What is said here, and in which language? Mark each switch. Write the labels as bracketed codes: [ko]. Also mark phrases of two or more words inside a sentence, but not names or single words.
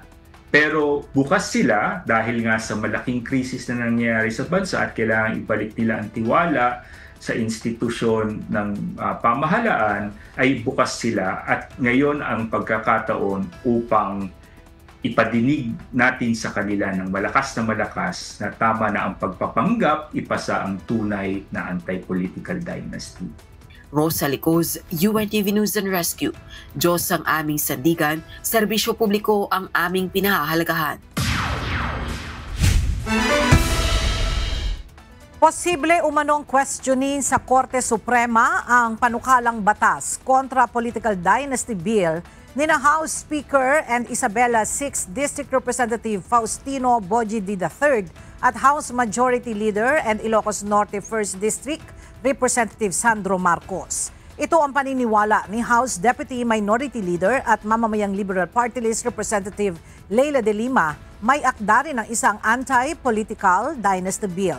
[tl] Pero bukas sila, dahil nga sa malaking krisis na nangyayari sa bansa at kailangan ibalik nila ang tiwala sa institusyon ng pamahalaan, ay bukas sila at ngayon ang pagkakataon upang ipadinig natin sa kanila ng malakas na tama na ang pagpapanggap, ipasa ang tunay na [en] anti-political dynasty. [tl] Rosa Licoz, UNTV News and Rescue. Diyos ang aming sandigan, serbisyo publiko ang aming pinahahalagahan. Posible umanong questioning sa Korte Suprema ang panukalang batas kontra [en] political dynasty bill [tl] ni [en] House Speaker and Isabela 6th District Representative [tl] Faustino Bojidi III at [en] House Majority Leader and Ilocos Norte 1st District Representative [tl] Sandro Marcos. Ito ang paniniwala ni [en] House Deputy Minority Leader [tl] at mamamayang [en] Liberal Party List Representative [tl] Leila de Lima, may akda rin ng isang [en] anti-political dynasty bill.